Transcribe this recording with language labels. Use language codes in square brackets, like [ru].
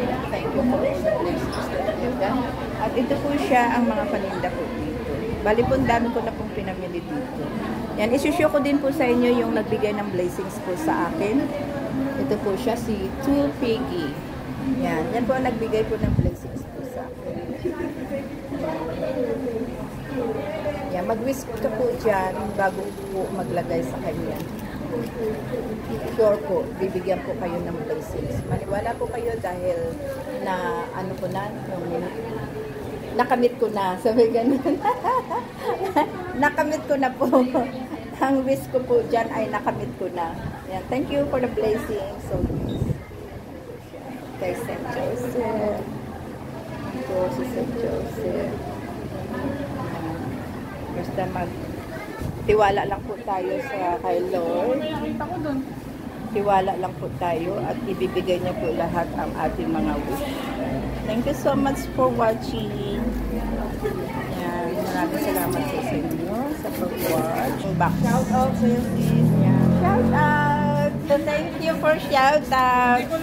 [en] Thank you for the blessings that you've done. [tl] At ito po siya ang mga paninda po dito. Bali po, dami ko na pong pinamili dito. Yan, isushow ko din po sa inyo yung nagbigay ng blessings po sa akin. Ito po siya, si Tool Piggy. Yan po ang nagbigay po ng blessings po sa akin. Yan, mag-whisk ka po dyan bago po maglagay sa kanya. Sure po, bibigyan po kayo ng blessings. Maniwala po kayo dahil na ano po na, yung nakamit ko na. Sabi ganun. Nakamit ko na po. Ang wish ko po dyan ay nakamit ko na. Yan. [en] Thank you for the blessing. [tl] So, kay St. Joseph. Ito si St. Joseph. Basta tiwala lang po tayo sa kay Lord. Tiwala lang po tayo at ibibigay niya po lahat ang ating mga wish. [en] Thank you so much for watching. [tl] Yan, maraming salamat po sa inyo sa pag-watch. Shout out sa iyo, sis. Shout out! [en] So, thank you for shout out.